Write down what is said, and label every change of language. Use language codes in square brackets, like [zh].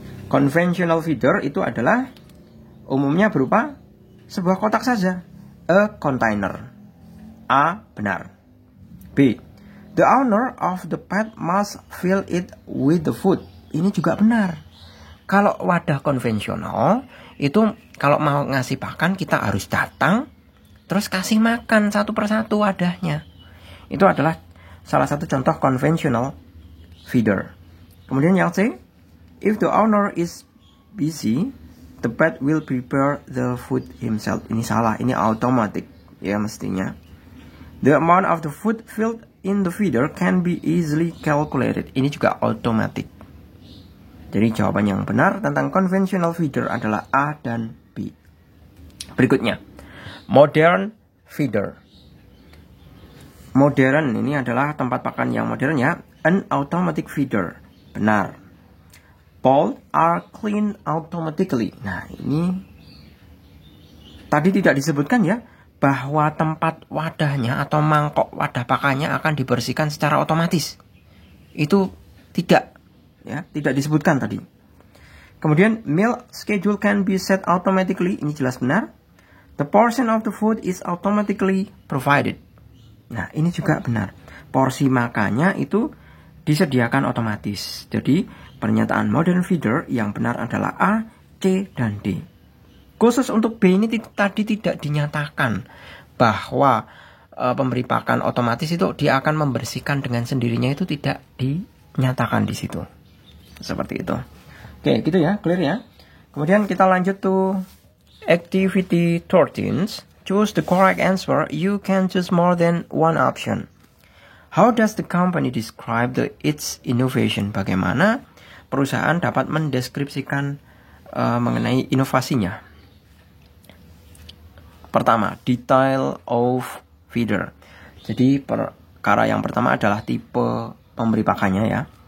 [id] Conventional feeder itu adalah umumnya berupa sebuah kotak saja. [en] A container. A. [id] Benar. [en] B. The owner of the pet must fill it with the food. [id] Ini juga benar. Kalau wadah konvensional itu kalau mau ngasih pakan kita harus datang terus kasih makan satu persatu wadahnya. Itu adalah salah satu contoh conventional feeder. Kemudian yang C, [en] if the owner is busy, the pet will prepare the food himself. [id] Ini salah, ini automatic ya mestinya. [en] The amount of the food filled in the feeder can be easily calculated. [id] Ini juga automatic. Jadi jawaban yang benar tentang conventional feeder adalah A dan B. Berikutnya, modern feeder. Modern ini adalah tempat pakan yang modern ya. [en] An automatic feeder. [id] Benar. [en] Bowl are cleaned automatically. [id] Nah, ini Tadi tidak disebutkan ya, bahwa tempat wadahnya atau mangkok wadah pakannya akan dibersihkan secara otomatis. Itu tidak, ya, tidak disebutkan tadi. [en] Kemudian meal schedule can be set automatically, [id] ini jelas benar. [en] The portion of the food is automatically provided. [id] Nah, ini juga benar. Porsi makannya itu disediakan otomatis. Jadi, pernyataan modern feeder yang benar adalah A, C, dan D. Khusus untuk B ini tadi tidak dinyatakan bahwa pemberi pakan otomatis itu dia akan membersihkan dengan sendirinya, itu tidak dinyatakan di situ. Seperti itu. Oke, gitu ya, clear ya. Kemudian kita lanjut [en] to activity 13. Choose the correct answer. You can choose more than one option. How does the company describe its innovation? [id] Bagaimana perusahaan dapat mendeskripsikan mengenai inovasinya? Pertama, [en] detail of feeder. [id] Jadi perkara yang pertama adalah tipe pemberi pakannya ya.